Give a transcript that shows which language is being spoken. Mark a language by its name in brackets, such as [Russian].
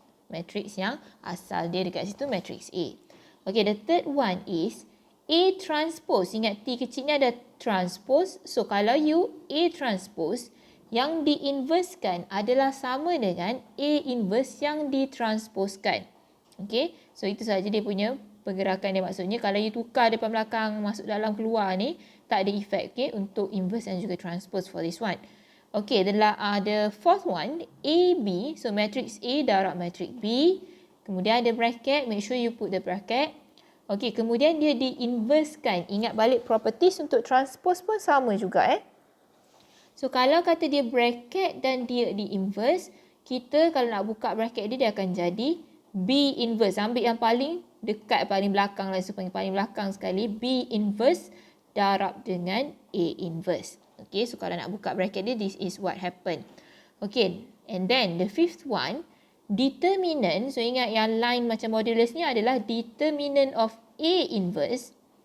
[Malay] Matrix yang asal dia dekat situ, matrix A. [English] Okay, the third one is A transpose. [Malay] Ingat T kecil ni ada transpose. So kalau you A transpose, yang diinversekan adalah sama dengan A inverse yang ditransposekan. Okay, so itu sahaja dia punya pergerakan dia. Maksudnya kalau you tukar depan belakang, masuk dalam, keluar ni, tak ada efek, okay, untuk inverse dan juga transpose [English] for this one. Okay, the fourth one, AB. So matrix A darab matrix B. [Malay] Kemudian ada bracket, [English] make sure you put the bracket. [Malay] Okay, kemudian dia diinversekan. Ingat balik properties untuk transpose pun sama juga. So kalau kata dia bracket dan dia di-inverse, kita kalau nak buka bracket dia akan jadi B inverse. Ambil yang paling dekat, paling belakang lah. So paling belakang sekali, B inverse darab dengan A inverse. Okay, so kalau nak buka bracket dia, [English] this is what happen. Okay, and then the fifth one, determinant. [Malay] So ingat yang line macam modulus ni adalah [English] determinant of A inverse.